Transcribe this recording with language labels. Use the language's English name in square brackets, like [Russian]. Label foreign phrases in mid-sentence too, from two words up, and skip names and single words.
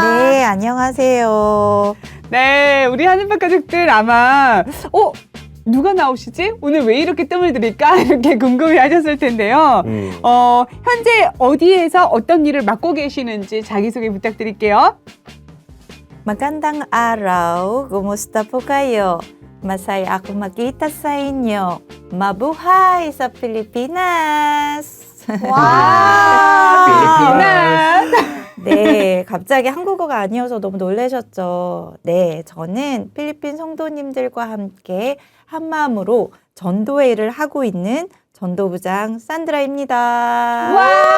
[Korean] 네, 안녕하세요. 네, 우리 하늘밭 가족들 아마 누가 나오시지? 오늘 왜 이렇게 뜸을 들일까? 이렇게 궁금해 하셨을 텐데요. 현재 어디에서 어떤 일을 맡고 계시는지 자기소개 부탁드릴게요. [Filipino] Magandang araw. Kumusta po kayo? Masaya ako makita sa inyo. Mabuhay sa Pilipinas. [Korean] 필리핀. 네, 갑자기 한국어가 아니어서 너무 놀라셨죠? 네, 저는 필리핀 성도님들과 함께 한마음으로 전도회 일을 하고 있는 전도부장 산드라입니다. 와!